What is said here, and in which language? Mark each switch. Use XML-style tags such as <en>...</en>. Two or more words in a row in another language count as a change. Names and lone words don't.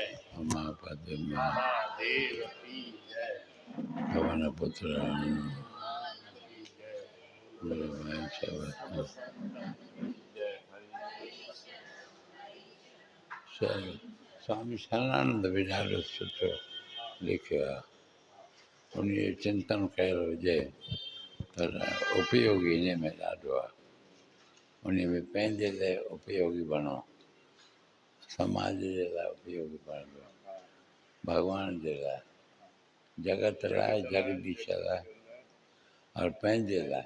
<hi>उमापति महादेव की जय। पवन पुत्र की जय। गुरु महेश्वर जय</hi> <sd>स्वामी शरणानंद बि ॾाढो सुठो लिखियो आहे। उन जो चिंतन कयल हुजे त उपयोगी इन में ॾाढो आहे। उन में पंहिंजे लाइ उपयोगी बणो, समाज जे लाइ उपयोगी बणंदो, भॻवान जे लाइ, जगत लाइ, जगदीश लाइ और पंहिंजे लाइ।</sd>